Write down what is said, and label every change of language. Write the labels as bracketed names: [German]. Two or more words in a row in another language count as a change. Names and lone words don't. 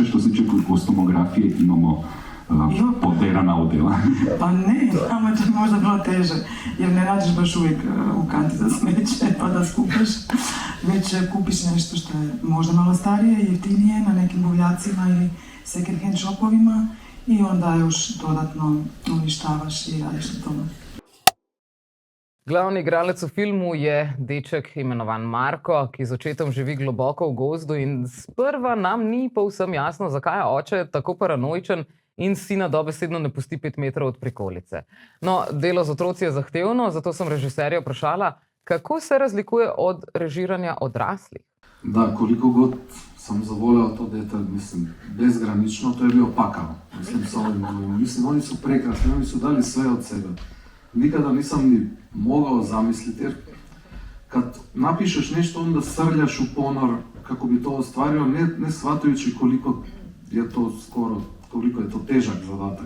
[Croatian] Što se tiče kostumografije, imamo poderana odjela? Pa ne, nama će možda bilo teže, jer ne radiš baš uvijek u kanti za smeće pa da skupaš, već kupiš nešto što je možda malo starije, jeftinije na nekim buvljacima ili [English] second hand [Croatian] shopovima i onda još dodatno uništavaš i radiš na tome. [Slovenian] Glavni igralec v filmu je deček imenovan Marko, ki z očetom živi globoko v gozdu in sprva nam ni povsem jasno, zakaj je oče tako paranoičen in sina dobesedno ne pusti 5 metrov od prikolice. No, delo z otroci je zahtevno, zato sem režiserja vprašala, kako se razlikuje od režiranja odraslih. [Serbian] Da, koliko god sam zavoleo to dete, mislim, bezgranično, to je bio pakao. Mislim, oni su prekrasni, oni su dali sve od sebe. Nikada nisam ni mogao zamisliti, jer kad napišeš nešto, onda srljaš u ponor kako bi to ostvario, ne shvatajući koliko je to težak zadatak.